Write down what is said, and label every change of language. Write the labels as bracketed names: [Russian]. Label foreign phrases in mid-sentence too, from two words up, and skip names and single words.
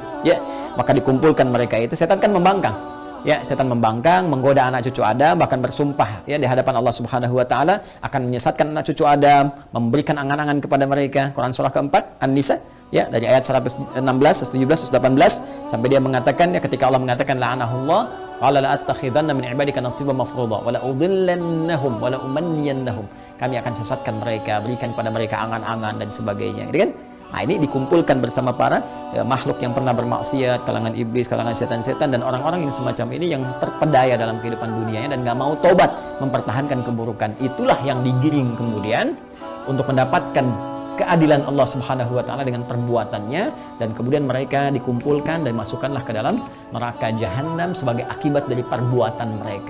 [Indonesian] Ya, maka dikumpulkan mereka itu, setan kan membangkang. Ya, setan membangkang, menggoda anak cucu Adam, bahkan bersumpah ya di hadapan Allah [Arabic] سبحانه وتعالى [Indonesian] akan menyesatkan anak cucu Adam, memberikan angan-angan kepada mereka. Quran surah keempat An-Nisa, ya, dari ayat 116, 117, 118 sampai dia mengatakan, ya, ketika Allah mengatakan [Arabic] لعنه الله قال لأتخذن من عبادك نصيبا مفروضا ولأضلنهم ولأمنينهم. [Indonesian] Kami akan sesatkan mereka, berikan kepada mereka angan-angan dan sebagainya. Gitu kan? Nah, ini dikumpulkan bersama para makhluk yang pernah bermaksiat, kalangan iblis, kalangan setan-setan, dan orang-orang yang semacam ini yang terpedaya dalam kehidupan dunianya dan nggak mau taubat, mempertahankan keburukan. Itulah yang digiring kemudian untuk mendapatkan keadilan Allah [Arabic] سبحانه وتعالى [Indonesian] dengan perbuatannya, dan kemudian mereka dikumpulkan dan masukkanlah ke dalam neraka jahanam sebagai akibat dari perbuatan mereka.